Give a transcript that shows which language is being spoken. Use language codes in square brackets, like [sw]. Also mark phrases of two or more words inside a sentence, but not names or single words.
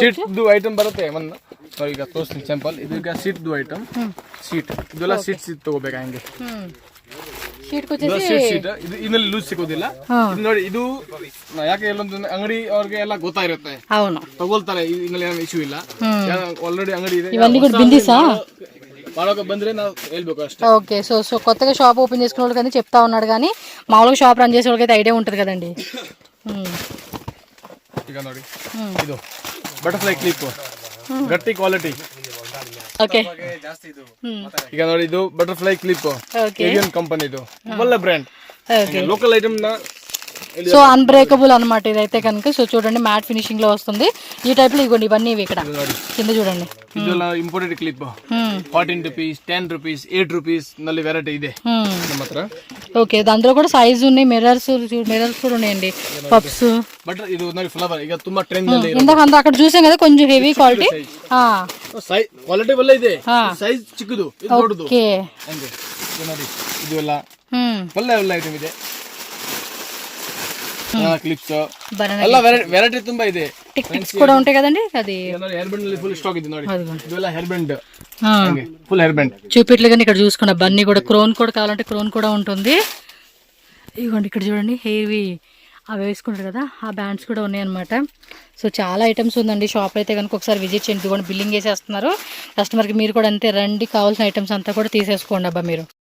[kn] ಶೀಟ್ ದು ಐಟಮ್ ಬರುತ್ತೆ. ಈಗ ತೋರಿಸ್ತೀನಿ ಸ್ಯಾಂಪಲ್. ಇದೀಗ ಶೀಟ್ ದು ಐಟಮ್. ಶೀಟ್ ಇದೆಲ್ಲ ಶೀಟ್ ತಗೋಬೇಕಾ ಹಂಗೆ. ಶೀಟ್ ಕೊಚ್ಚೇಸಿ ಶೀಟ್ ಇದು ಇನ್ನಲ್ಲಿ ಲೂಸ್ ಸಿಗೋದಿಲ್ಲ. ಇದು ನೋಡಿ, ಇದು ಯಾಕೆ ಎಲ್ಲೊಂದು ಅಂಗಡಿ ಅವ್ರಿಗೆ ಎಲ್ಲ ಗೊತ್ತಾಗಿರುತ್ತೆ, [te] అవును [kn] ತಗೊಳ್ತಾರೆ. ಇನ್ನಲ್ಲಿ ಏನು ಇಶ್ಯೂ ಇಲ್ಲ, ಆಲ್ರೆಡಿ ಅಂಗಡಿ ಇದೆ. [te] ఇవన్నీ కూడా బిందిసా [kn] ಮಾಡೋಕೆ ಬಂದ್ರೆ ನಾವು ಹೇಳ್ಬೇಕು అಷ್ಟೇ. [te] ఓకే, సో కొత్తగా [en] shop open [te] చేసుకునే వాళ్ళకి అని చెప్తా ఉన్నాడు, కానీ మామూలుగా [en] shop run [te] చేసే వాళ్ళకి ఐడియా ఉంటుంది కదండి. [kn] ಈಗ ನೋಡಿ, ಇದು [en] butterfly clip, [kn] ಗಟ್ಟಿ ಕ್ವಾಲಿಟಿ. [te] ఓకే, [kn] ಈಗ ನೋಡಿ, ಇದು [en] butterfly clip, [kn] ಏವಿಯನ್ ಕಂಪನಿದು ಒಳ್ಳೆ ಬ್ರ್ಯಾಂಡ್. [te] ఓకే, [en] local item [te] సో అన్బ్రేకబుల్ అనమాట ఇదైతే కనుక. సో చూడండి, [en] matte finishing [te] లో వస్తుంది. ఈ టైప్ లో ఇవ్వండి, ఇవన్నీ ఇవి ఇక్కడ కింద చూడండి. [kn] ಇದೆಲ್ಲ [en] imported clip. [kn] 14 rupees, 10 rupees, 8 rupees ನಲ್ಲಿ ವೆರೈಟಿ ಇದೆ ನಮ್ಮ ಹತ್ರ. [te] ఓకే, దాంట్లో కూడా సైజ్ ఉన్నాయి. మిర్రర్స్ కూడా ఉన్నాయండి, పప్స్. [kn] ಬಟ್ ಇದು ನೋಡಿ ಫ್ಲವರ್ ಈಗ ತುಂಬಾ ಟ್ರೆಂಡ್ ನಲ್ಲಿ. [te] ఇందాక అక్కడ చూసాం కదా, కొంచెం [en] heavy quality. size quality [kn] ಒಳ್ಳೆ ಇದೆ, ಸೈಜ್ ಚಿಕ್ಕದು, ಇದು ದೊಡ್ಡದು. [te] ఓకే, [kn] ಹಂಗೆ ಇದು ನೋಡಿ, ಇದು ಎಲ್ಲ ಒಳ್ಳೆ ಐಟಮ್ ಇದೆ. ಕ್ಲಿಪ್ಸ್ ಎಲ್ಲ ವೆರೈಟಿ ತುಂಬಾ ಇದೆ. [te] ಟಿಕ್ಸ್ కూడా ఉంటాయి కదండి. అది [en] hair band [kn] ನಲ್ಲಿ [en] full stock [kn] ಇದೆ ನೋಡಿ. ಇದೆಲ್ಲ [en] hair band, full hair band [te] చూపిట్లు. కానీ ఇక్కడ చూసుకున్న బన్నీ కూడా, క్రోన్ కూడా కావాలంటే క్రోన్ కూడా ఉంటుంది. ఇదిగోండి, ఇక్కడ చూడండి, హెయిర్వి అవి వేసుకుంటారు కదా, ఆ బ్యాండ్స్ కూడా ఉన్నాయన్నమాట. సో చాలా ఐటమ్స్ ఉందండి షాప్ అయితే కనుక. ఒకసారి విజిట్ చేయండి. ఇదిగోండి, బిల్లింగ్ చేసేస్తున్నారు కస్టమర్కి. మీరు కూడా అంతే రండి, కావాల్సిన ఐటమ్స్ అంతా కూడా తీసేసుకోండి అబ్బా మీరు.